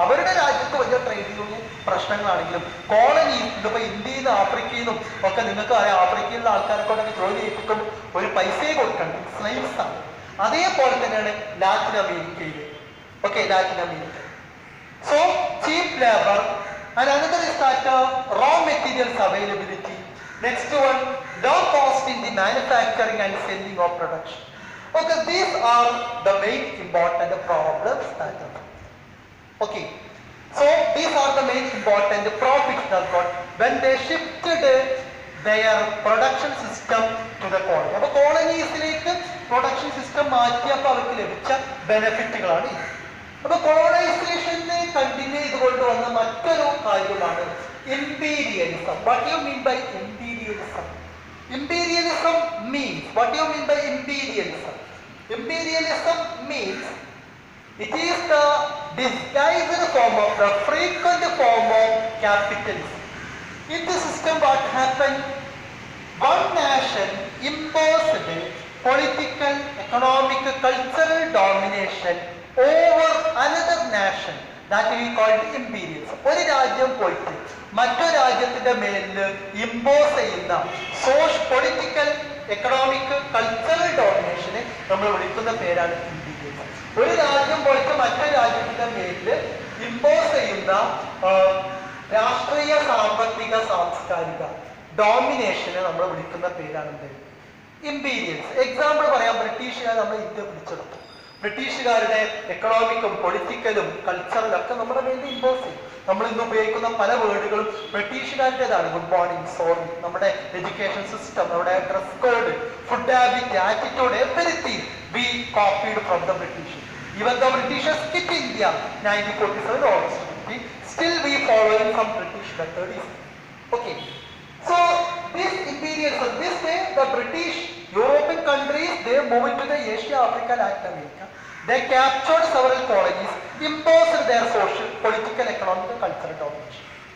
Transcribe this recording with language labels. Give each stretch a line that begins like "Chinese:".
Malayalam: അവരുടെ രാജ്യത്ത് വലിയ ട്രേഡ് യൂണിയൻ പ്രശ്നങ്ങളാണെങ്കിലും കോളനീസ്, ഇപ്പൊ ഇന്ത്യയിൽ നിന്നും ആഫ്രിക്കയിൽ നിന്നും ഒക്കെ നിങ്ങൾക്ക് അറിയാം, ആഫ്രിക്കയിലുള്ള ആൾക്കാരെ കൊണ്ടൊക്കെ ജോലി ചെയ്യിപ്പിക്കും, ഒരു പൈസയെ കൊടുക്കണ്ട, സ്ലൈവ്സ് ആണ്. അതേപോലെ തന്നെയാണ് ലാറ്റിൻ അമേരിക്കയിൽ. Okay, Latin America.
English: So cheap labour and another is that raw materials availability. Next one, low cost in the manufacturing and selling of production. Okay, these are the main important problems that are. Okay, so these are the main important profits that got when they shifted their production system to the colony.
Malayalam: അപ്പോൾ കോളനീസിലേക്ക് production system മാറ്റിയപ്പോൾ അവർക്ക് ലഭിച്ച ബെനിഫിറ്റുകളാണ് ഇത്. അപ്പോൾ കോളനൈസേഷനെ continue ചെയ്തുകൊണ്ട് വന്ന മറ്റൊരു കാര്യമാണ് imperialism.
English: What do you mean by imperialism? Imperialism means, what do you mean by imperialism? Imperialism means it is the disguised form of the frequent form of capitalism. In this system what happened? One nation imposed political, economic, cultural domination over another nation. That we call imperialism.
Malayalam: ഒരു രാജ്യം പോയിട്ട് മറ്റൊരു രാജ്യത്തിന്റെ മേലിൽ impose ചെയ്യുന്ന political, economic, cultural ഡോമിനേഷനെ നമ്മൾ വിളിക്കുന്ന പേരാണ് imperialism. ഒരു രാജ്യം പോയിട്ട് മറ്റൊരു രാജ്യത്തിന്റെ മേലില് ഇമ്പോസ് ചെയ്യുന്ന രാഷ്ട്രീയ, സാമ്പത്തിക, സാംസ്കാരിക ഡോമിനേഷനെ നമ്മൾ വിളിക്കുന്ന പേരാണ് എന്ത്? ഇമ്പീരിയൽസ്. എക്സാമ്പിൾ പറയാം, ബ്രിട്ടീഷുകാർ നമ്മൾ ഇന്ത്യ പിടിച്ചെടുത്തു. ബ്രിട്ടീഷുകാരുടെ എക്കണോമിക്കും പൊളിറ്റിക്കലും കൾച്ചറലും ഒക്കെ നമ്മുടെ മേലിൽ ഇമ്പോസ് ചെയ്യും. നമ്മൾ ഇന്ന് ഉപയോഗിക്കുന്ന പല വേർഡുകളും ബ്രിട്ടീഷുകാരുടേതാണ്. ഗുഡ് മോർണിംഗ്, സോറി, നമ്മുടെ എഡ്യൂക്കേഷൻ സിസ്റ്റം, നമ്മുടെ dress code, food habit, attitude,
English: Everything we copied from the British. Even the Britishers quit India 1947 August 15, still we following from British method. Okay. So this imperialism, this way the British European countries, they moved into the Asia, Africa, Latin America. They captured several colonies, imposed their social, political, economic, and cultural domination.